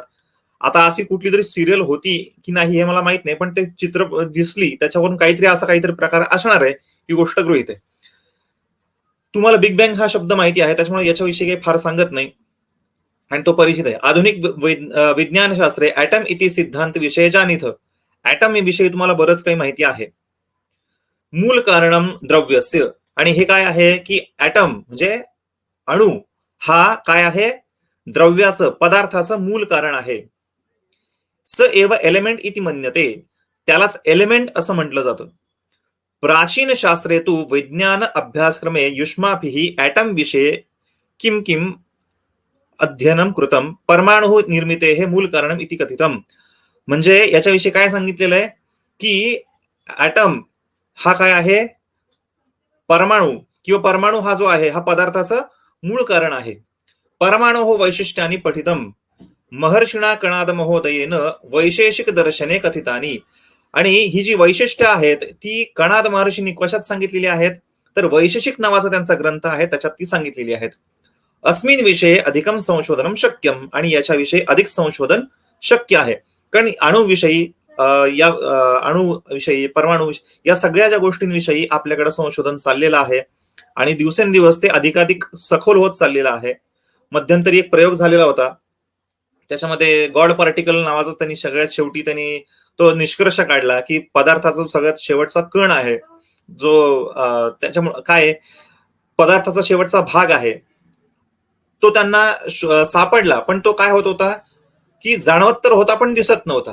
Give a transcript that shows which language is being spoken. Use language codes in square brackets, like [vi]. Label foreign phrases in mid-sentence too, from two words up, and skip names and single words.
[mr] आता अशी कुठली तरी सिरियल होती की नाही हे मला माहित नाही, पण ते चित्र दिसली त्याच्यावरून काहीतरी असा काहीतरी प्रकार असणार आहे ही गोष्ट गृहीत आहे. तुम्हाला बिग बँग हा शब्द माहिती आहे त्याच्यामुळे याच्याविषयी काही फार सांगत नाही आणि तो परिचित आहे. [sa] आधुनिक विज्ञानशास्त्रे ऍटम इति सिद्धांत विषय जाणीथ. [mr] ऍटम विषयी तुम्हाला बरंच काही माहिती आहे. [sa] मूल कारणम द्रव्यस्य. [mr] आणि हे काय आहे की ऍटम म्हणजे अणु हा काय आहे, द्रव्याचं, पदार्थाचं मूल कारण आहे. [sa] स एव एलिमेंट इति मन्यते. [mr] त्यालाच एलिमेंट असं म्हटलं जातं. [sa] प्राचीन शास्त्रे तु विज्ञान अभ्यासक्रमे युष्माभिः ऍटम विषये किम किम अध्ययनम कृतम परमाणु निर्मितेः मूल कारणम इति कथितम. [mr] म्हणजे याच्याविषयी काय सांगितलेलं आहे की ऍटम हा काय आहे, परमाणू किंवा परमाणू हा जो आहे हा पदार्थाचं मूळ कारण आहे. [sa] परमाणु हो वैशिष्ट्यानी पठितम महर्षिणा कणाद महोदयेन वैशेषिक दर्शने कथितानी. [mr] आणि ही जी वैशिष्ट्य आहेत ती कणाद महर्षींनी कशात सांगितलेली आहेत तर वैशेषिक नावाचा त्यांचा ग्रंथ आहे त्याच्यात ती सांगितलेली आहेत. [sa] अस्मिन विषये अधिकम संशोधनम शक्यम. [mr] आणि याच्याविषयी अधिक संशोधन शक्य आहे. कारण अणुविषयी या अणुविषयी, परमाणू या सगळ्या ज्या गोष्टींविषयी आपल्याकडे संशोधन चाललेलं आहे आणि दिवसेंदिवस ते अधिकाधिक सखोल होत चाललेलं आहे. मध्यंतरी एक प्रयोग झालेला होता त्याच्यामध्ये [en] God particle [mr] नावाचा त्यांनी सगळ्यात शेवटी त्यांनी तो निष्कर्ष काढला की पदार्थाचा सगळ्यात शेवटचा कण आहे जो त्याच्यामुळे काय पदार्थाचा शेवटचा भाग आहे तो त्यांना सापडला, पण तो काय होत होता की जाणवत तर होता पण दिसत नव्हता.